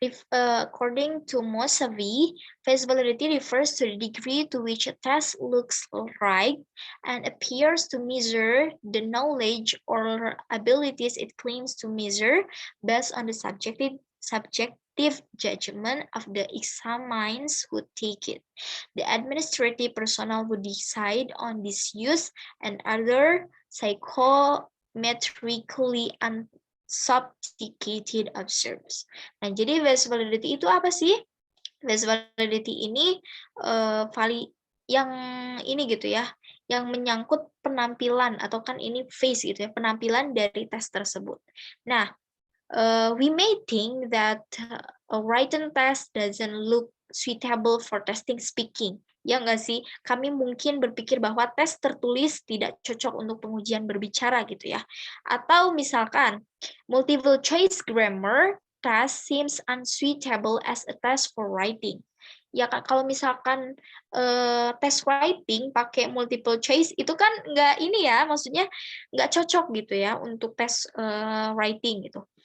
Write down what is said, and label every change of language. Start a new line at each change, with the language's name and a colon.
English: According to Mosavi, face validity refers to the degree to which a test looks right and appears to measure the knowledge or abilities it claims to measure based on the subjective judgment of the examiners who take it. The administrative personnel who decide on this use and other psychometrically unsophisticated observers.
Indonesian: Nah, jadi face validity itu apa sih? Face validity ini yang ini gitu ya, yang menyangkut penampilan atau kan ini face gitu ya, penampilan dari tes tersebut.
English: Nah, we may think that a written test doesn't look suitable for testing speaking.
Indonesian: Ya nggak sih? Kami mungkin berpikir bahwa tes tertulis tidak cocok untuk pengujian berbicara gitu ya.
English: Atau misalkan, multiple choice grammar test seems unsuitable as a test for writing.
Indonesian: Ya kalau misalkan tes writing pakai multiple choice itu kan nggak ini ya, maksudnya nggak cocok gitu ya untuk tes writing gitu.